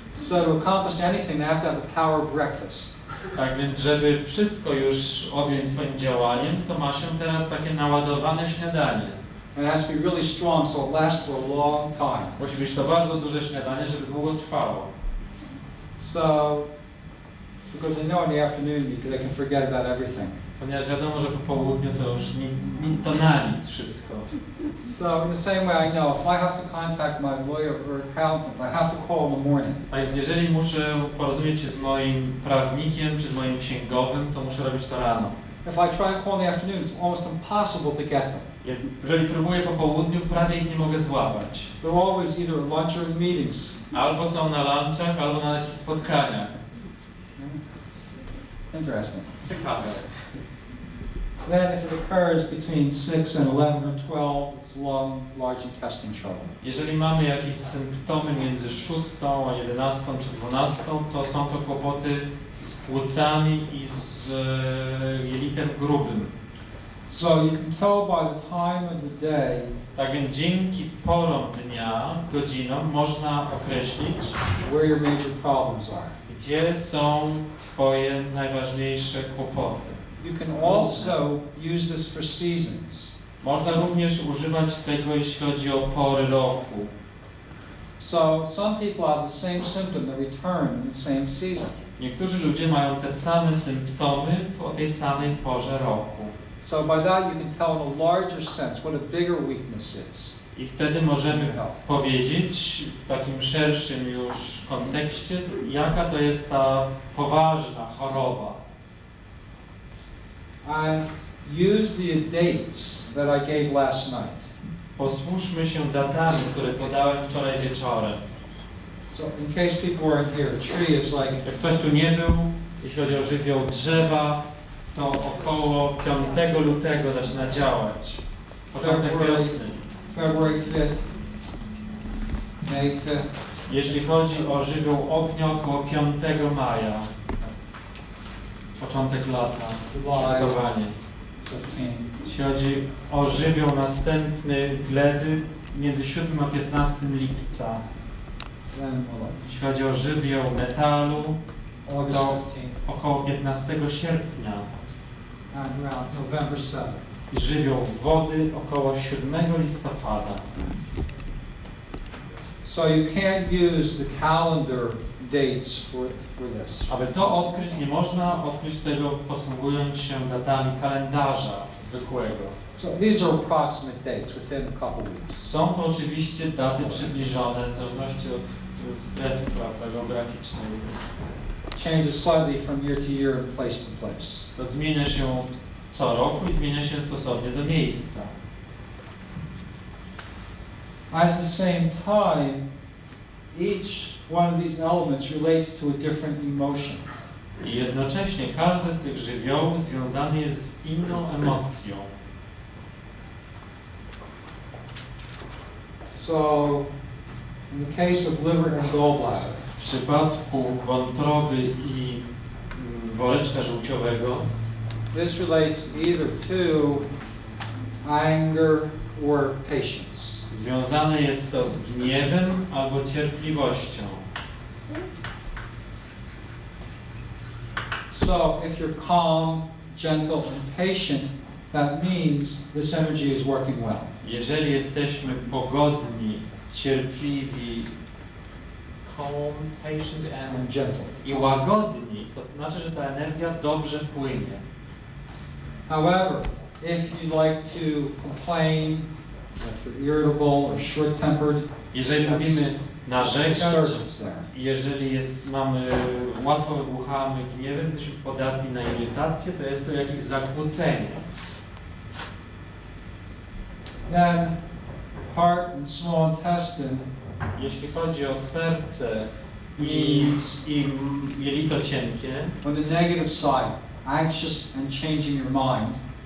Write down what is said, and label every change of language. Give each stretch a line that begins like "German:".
English: So to accomplish anything, they have to have a power breakfast.
Polish: Tak więc, żeby wszystko już objąć swoim działaniem, to ma się teraz takie naładowane śniadanie.
English: And it has to be really strong, so it lasts for a long time.
Polish: Musi być to bardzo duże śniadanie, żeby długo trwało.
English: So, because they know in the afternoon they can forget about everything.
Polish: Ponieważ wiadomo, że po południu to już to na nic wszystko.
English: So in the same way, I know if I have to contact my lawyer or accountant, I have to call in the morning.
Polish: A więc jeżeli muszę porozumieć się z moim prawnikiem czy z moim księgowym, to muszę robić to rano.
English: If I try and call in the afternoon, it's almost impossible to get them.
Polish: Jeżeli próbuję po południu, prawie ich nie mogę złapać.
English: They're always either at lunch or in meetings.
Polish: Albo są na lunchach, albo na jakichś spotkaniach.
English: Interesting.
Polish: Ciekawe.
English: Then if it occurs between 6 and 11 or 12, it's lung, large intestine trouble.
Polish: Jeżeli mamy jakieś symptomy między 6 a 11 czy 12, to są to kłopoty z płucami i z jelitem grubym.
English: So you can tell by the time of the day
Polish: Tak więc dzięki porom dnia, godzinom można określić,
English: where your major problems are.
Polish: gdzie są Twoje najważniejsze kłopoty.
English: You can also use this for seasons.
Polish: Można również używać tego, jeśli chodzi o pory roku.
English: So some people have the same symptom that return in the same season.
Polish: Niektórzy ludzie mają te same symptomy o tej samej porze roku.
English: So by that you can tell in a larger sense what a bigger weakness is.
Polish: I wtedy możemy powiedzieć w takim szerszym już kontekście, jaka to jest ta poważna choroba.
English: And use the dates that I gave last night.
Polish: Posłuszmy się datami, które podałem wczoraj wieczorem.
English: So in case people weren't here, a tree is like
Polish: Jak ktoś tu nie był, jeśli chodzi o żywioł drzewa, to około 5 lutego zaczyna działać. Początek wiosny.
English: February 5th, May 5th.
Polish: Jeśli chodzi o żywioł ognia, około 5 maja. Początek lata, przygotowanie. 15. Jeśli chodzi o żywioł następny gleby, między 7 a 15 lipca.
English: Then
Polish: Jeśli chodzi o żywioł metalu,
English: August
Polish: to
English: 15th
Polish: około 15 sierpnia.
English: and around November 7th.
Polish: I żywioł wody około 7 listopada.
English: So you can't use the calendar dates for this.
Polish: Aby to odkryć, nie można odkryć tego posługując się datami kalendarza zwykłego.
English: So these are approximate dates within a couple weeks.
Polish: Są to oczywiście daty przybliżone w zależności od strefy geograficznej.
English: Changes slightly from year to year and place to place.
Polish: To zmienia się co roku i zmienia się stosownie do miejsca.
English: At the same time, each one of these elements relates to a different emotion.
Polish: I jednocześnie każdy z tych żywiołów związany jest z inną emocją.
English: So, in the case of liver and gallbladder,
Polish: W przypadku wątroby i woreczka żółciowego
English: this relates either to anger or patience.
Polish: związane jest to z gniewem albo cierpliwością.
English: So, if you're calm, gentle, and patient, that means this energy is working well.
Polish: Jeżeli jesteśmy pogodni, cierpliwi,
English: calm, patient And gentle.
Polish: i łagodni, to znaczy, że ta energia dobrze płynie.
English: However, if you like to complain, if you're irritable or short-tempered,
Polish: Jeżeli lubimy narzekać,
English: disturbance there.
Polish: jeżeli łatwo wybuchamy gniewem, jesteśmy podatni na irytację, to jest to jakieś zakłócenie.
English: Then, heart and small intestine
Polish: Jeśli chodzi o serce i jelito cienkie,
English: on the negative side, anxious and changing your mind,